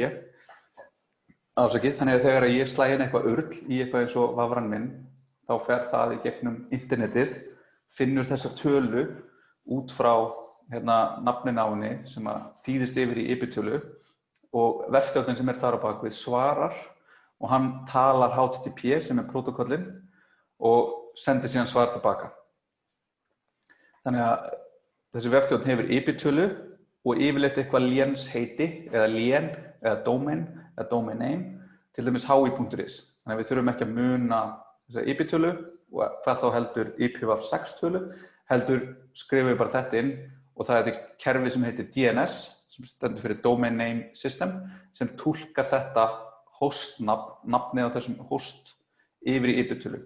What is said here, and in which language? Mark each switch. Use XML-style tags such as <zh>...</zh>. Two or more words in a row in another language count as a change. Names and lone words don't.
<is>Afsakið, þannig að þegar ég slæ inn eitthvað url í eitthvað eins og vafran minn, þá fer það í gegnum internetið, finnur þessa tölu út frá nafninu á henni sem þýðist yfir í IP-tölu og vefþjónninn sem þar á bakvið svarar og hann talar HTTP sem prótókollinn og sendir síðan svar tilbaka. Þannig að þessi vefþjónn hefur IP-tölu og yfirleitt eitthvað lénsheiti eða lén eða domain eða</is> <en>domain name,</en> <is>til dæmis hi.is. Þannig að við þurfum ekki að muna þessa IP-tölu og hvað þá heldur IPv6 tölu, heldur skrifum við bara þetta inn og það er kerfi sem heitir DNS, sem stendur fyrir</is> <en>Domain Name System,</en> <is>sem túlkar þetta hostnafnið á þessum host yfir í IP-tölu.</is>